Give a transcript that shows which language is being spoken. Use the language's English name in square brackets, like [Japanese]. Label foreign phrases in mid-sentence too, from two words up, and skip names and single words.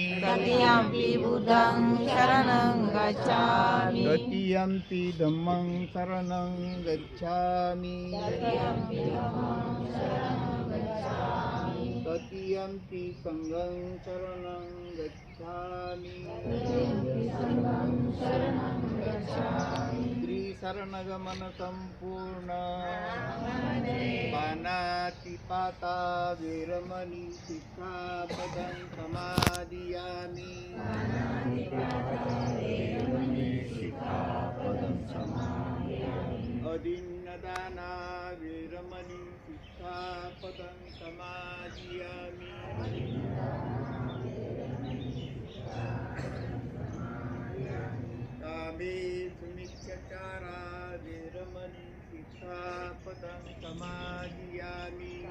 [Pali] तृतीयम्पि बुद्धं शरणं गच्छामि तृतीयम्पि धम्मं शरणं गच्छामि तृतीयम्पि संघं शरणं गच्छामि [Hindi] त्रिशरणगमन संपूर्ण [Pali] पानातिपाता वीरमणि सिक्खापदं समादियामि अदिन्नदाना वीरमणि सिक्खापदं समादियामि कामे सुमिच्छचारा वीरमणि सिक्खापदं समादियामि